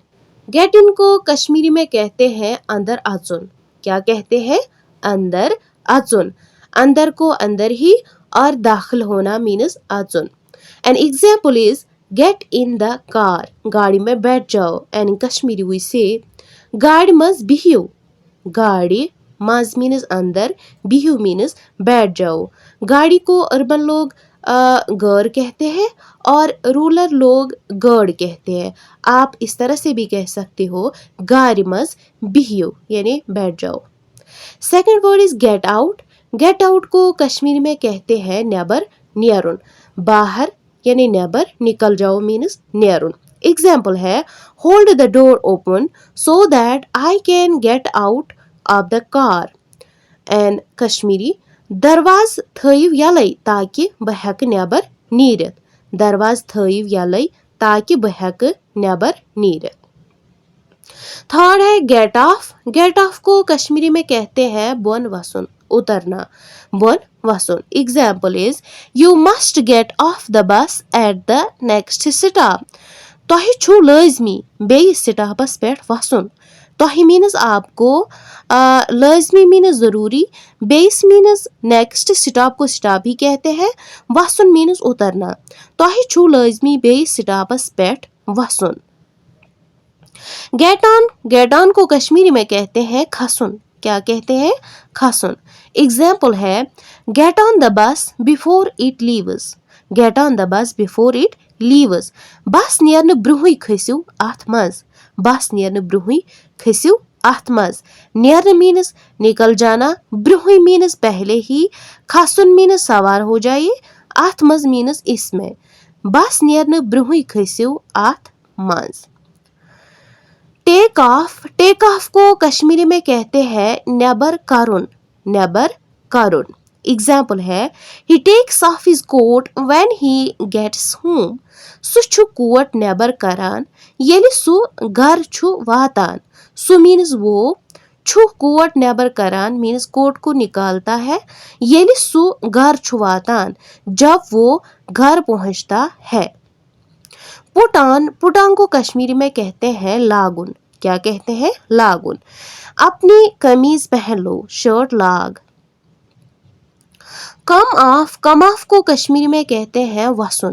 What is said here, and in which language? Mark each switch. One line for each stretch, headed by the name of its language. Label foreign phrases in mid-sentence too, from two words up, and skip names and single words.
English: get in
Hindi: को कश्मीरी में कहते हैं
Kashmiri: अंदर अचुन।
Hindi: क्या कहते हैं?
Kashmiri: अंदर अचुन।
Hindi: अंदर को अंदर ही और दाखिल होना मीन्स अचुन।
English: an example is get in the car.
Hindi: गाड़ी में बैठ जाओ।
English: and in Kashmiri we say
Kashmiri: गाड़ी मज बिहियो। गाड़ी मज
Hindi: मीन्स अंदर, बिहू मीन्स बैठ जाओ। गाड़ी को अर्बन लोग गाड़ कहते हैं और रूरल लोग गड़ कहते हैं। आप इस तरह से भी कह सकते हो
Kashmiri: गाड़ी मज बिहियो
Hindi: यानी बैठ जाओ।
English: second word is get out. get out
Hindi: को कश्मीरी में कहते हैं
Kashmiri: नेबर नियरुन।
Hindi: बाहर यानी नेबर निकल जाओ मीन्स नियरुन।
English: एग्जाम्पल है hold the door open so that I can get out of the car. and Kashmiri
Kashmiri: दरवाज थयव यलै ताकि बह हेक नेबर नीरित। दरवाज थयव यलै ताकि बह हेक नेबर नीरित।
English: थर्ड है get off. get off
Hindi: को कश्मीरी में कहते हैं
Kashmiri: बोन वसुन,
Hindi: उतरना,
Kashmiri: बोन वसुन।
English: example is you must get off the bus at the next stop.
Kashmiri: तोहि छु लाजमी बेइस स्टॉपस पेट वसुन।
Hindi: तोहि मीन्स आपको, लाजमी मीन्स जरूरी, बेइस मीन्स नेक्स्ट, स्टॉप को स्टॉप ही कहते हैं, वसुन मीन्स उतरना।
Kashmiri: तोहि छु लाजमी बेइस स्टॉपस पेट वसुन।
English: get on. get on
Hindi: को कश्मीरी में कहते हैं खसुन। क्या कहते हैं?
English: खसुन। एग्जाम्पल है get on the bus before it leaves. get on the bus before it leaves.
Kashmiri: बस नेरन ब्रुहि खसियो अथ मज। बस नेरन ब्रुहि खसियो अथ मज।
Hindi: नेरन मीन्स निकल जाना, ब्रुहि मीन्स पहले ही, खसुन मीन्स सवार हो जाइए,
Kashmiri: अथ मज
Hindi: मीन्स इसमें।
Kashmiri: बस नेरन ब्रुहि खसियो अथ मज।
English: take off. take off
Hindi: को कश्मीरी में कहते हैं
Kashmiri: नेबर करुन। नेबर करुन।
English: एग्जाम्पल है he takes off his coat when he gets home.
Kashmiri: सु छु कोट नेबर करान येलि सु घर छु वातान।
Hindi: सु मीन्स वो,
Kashmiri: छु कोट नेबर करान
Hindi: मीन्स कोट को निकालता है,
Kashmiri: येलि सु घर छु वातान
Hindi: जब वो घर पहुंचता है।
English: पुटान।
Hindi: पुटान को कश्मीरी में कहते हैं लागुन। क्या कहते हैं? लागुन। अपनी कमीज पहन लो, शर्ट लाग।
English: come off. come off
Hindi: को कश्मीरी में कहते हैं वसुन।